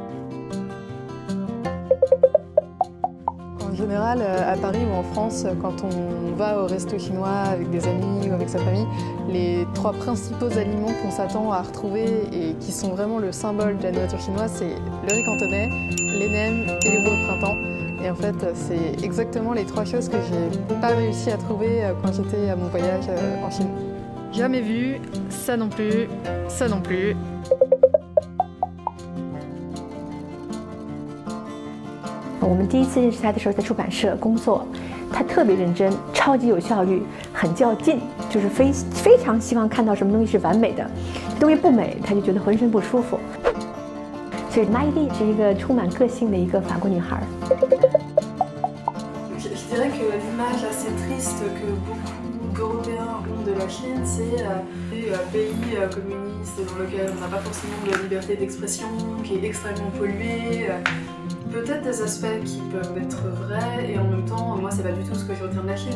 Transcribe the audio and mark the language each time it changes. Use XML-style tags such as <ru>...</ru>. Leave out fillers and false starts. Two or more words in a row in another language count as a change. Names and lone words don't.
<fr>En général, à Paris ou en France, quand on va au resto chinois avec des amis ou avec sa famille, les 3 principaux aliments qu'on s'attend à retrouver et qui sont vraiment le symbole de la nourriture chinoise, c'est le riz cantonais, les nems et les rouleaux de printemps. Et en fait, c'est exactement les 3 choses que j'ai pas réussi à trouver quand j'étais à mon voyage en Chine. Jamais vu, ça non plus, ça non plus.</fr> <zh>我们第一次认识他的时候，在出版社工作，他特别认真，超级有效率，很较劲，就是非常希望看到什么东西是完美的，东西不美他就觉得浑身不舒服。所以马伊琍是一个充满个性的一个法国女孩。</zh> <fr>Je dirais que l'image assez triste que beaucoup d'Européens ont de la Chine, c'est un pays communiste dans lequel on n'a pas forcément de liberté d'expression, qui est extrêmement pollué. Peut-être des aspects qui peuvent être vrais et en même temps, moi c'est pas du tout ce que je retiens de la Chine.</fr>